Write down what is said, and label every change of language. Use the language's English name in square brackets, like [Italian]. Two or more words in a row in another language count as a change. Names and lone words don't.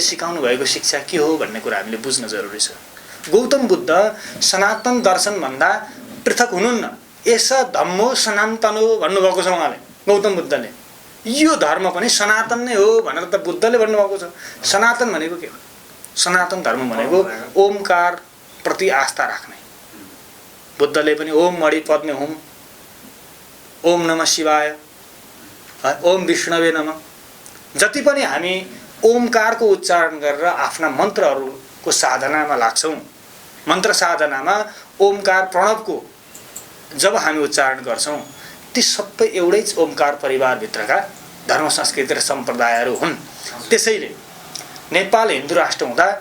[Nepali] सिकाउनु भएको शिक्षा के हो भन्ने कुरा हामीले बुझ्न जरुरी छ गौतम बुद्ध सनातन दर्शन भन्दा पृथक हुनुहुन्न [Pali] एस धम्मो सनातनो [Nepali] भन्नुभएको छ उहाँले गौतम बुद्धले यो धर्म पनि सनातन नै हो भनेर त बुद्धले भन्नुभएको छ सनातन भनेको के हो सनातन धर्म भनेको ओमकार प्रति आस्था राख्ने बुद्धले पनि [Sanskrit] ओम मणि पद्मे हुम ओम नमः शिवाय ओम विष्णवे नमः [Nepali] जति पनि हामी ओमकारको उच्चारण गरेर आफ्ना मन्त्रहरूको साधनामा लाग्छौँ मन्त्र साधनामा ओमकार प्रणवको जब हामी उच्चारण गर्छौँ ती सबै एउटै ओमकार परिवारभित्रका धर्म संस्कृति र सम्प्रदायहरू हुन् त्यसैले नेपाल हिन्दू राष्ट्र हुँदा